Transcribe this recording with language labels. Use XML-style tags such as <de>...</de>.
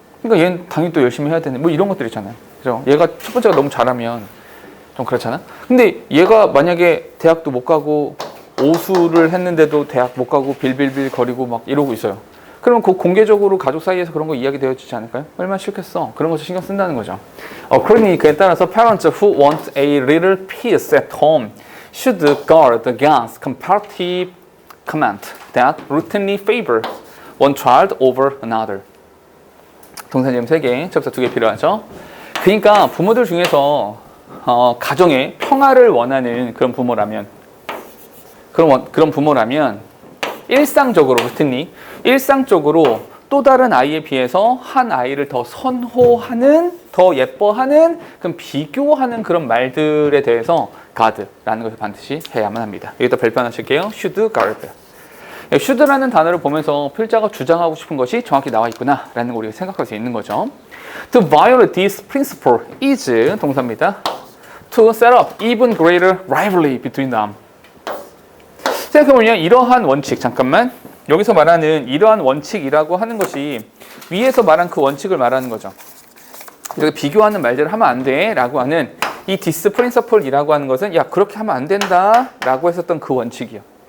<ko>그러니까 얘는 당연히 또 열심히 해야 되는 뭐 이런 것들 있잖아요. 그죠? 얘가 첫 번째가 너무 잘하면 좀 그렇잖아. 근데 얘가 만약에 대학도 못 가고 오수를 했는데도 대학 못 가고 빌빌빌 거리고 막 이러고 있어요. 그러면 그 공개적으로 가족 사이에서 그런 거 이야기 되어지지 않을까요? 얼마나 싫겠어. 그런 거 신경 쓴다는 거죠. 그러니 그에 따라서</ko> <en>parents who want a little peace at home should guard against comparative comment that routinely favor one child over another.</en> <ko>동사님 3개, 접사 2개 필요하죠. 그러니까 부모들 중에서 가정에 평화를 원하는 그런 부모라면 그런 부모라면 일상적으로 일상적으로 또 다른 아이에 비해서 한 아이를 더 선호하는, 더 예뻐하는, 그럼 비교하는 그런 말들에 대해서 guard라는 것을 반드시 해야만 합니다. 여기다 별표 하나 칠게요.</ko> <en>should guard.</en> <ko>should라는 단어를 보면서 필자가 주장하고 싶은 것이 정확히 나와 있구나 라는 걸 우리가 생각할 수 있는 거죠.</ko> <en>To violate this principle is</en> <ko>동사입니다.</ko> <en>To set up even greater rivalry between them.</en> <ko>생각해보면 이러한 원칙, 잠깐만. 여기서 말하는 이러한 원칙이라고 하는 것이 위에서 말한 그 원칙을 말하는 거죠. 여기 비교하는 말들을 하면 안 돼 라고 하는 이</ko> <en>this principle</en> <ko>이라고 하는 것은 야 그렇게 하면 안 된다 라고 했었던 그 원칙이요.</ko>